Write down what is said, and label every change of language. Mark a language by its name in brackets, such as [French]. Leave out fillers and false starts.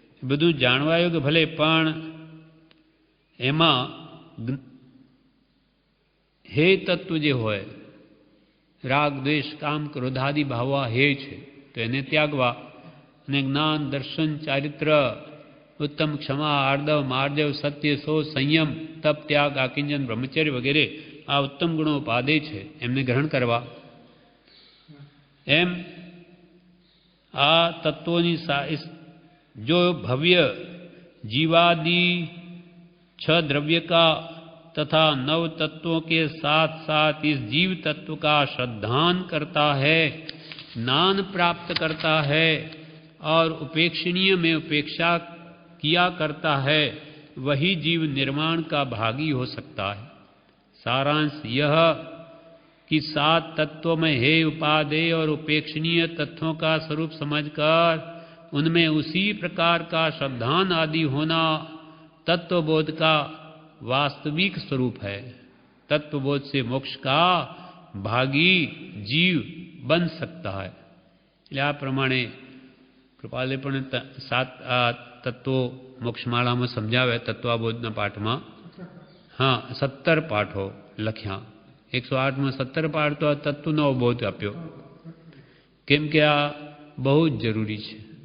[Gujarati] બધું જાણવાયું ભલે, પણ એમાં હે તત્વ જે હોય, રાગ દ્વેષ કામ ક્રોધાદિ ભાવવા હે છે, તો એને ત્યાગવા. અને જ્ઞાન દર્શન ચારિત્ર ઉત્તમ ક્ષમા આર્દવ માર્જવ સત્ય સો સંયમ તપ ત્યાગ આકિંજન બ્રહ્મચર્ય વગેરે આ ઉત્તમ ગુણો ઉપાદે છે, એમને ગ્રહણ કરવા. એમ આ તત્વોની [Hindi] जो भव्य जीवादि 6 द्रव्य का तथा 9 तत्वों के साथ साथ इस जीव तत्व का श्रद्धान करता है, ज्ञान प्राप्त करता है और उपेक्षणीय में उपेक्षा किया करता है, वही जीव निर्माण का भागी हो सकता है. सारांश यह कि 7 तत्वों में हे उपादेय और उपेक्षणीय तत्वों का स्वरूप समझकर उनमें उसी प्रकार का श्रद्धान आदि होना तत्वबोध का वास्तविक स्वरूप है. तत्वबोध से मोक्ष का भागी जीव बन सकता है. [Gujarati] એટલે આ પ્રમાણે કૃપાલે પણ 7 તત્વો મોક્ષમાળામાં સમજાવ્યા તત્વાબોધના પાઠમાં. હા, 17 પાઠો લખ્યા. 108માં 17 પાઠ તો આ તત્વનો બોધ આપ્યો, કેમ કે આ બહુ જ જરૂરી છે.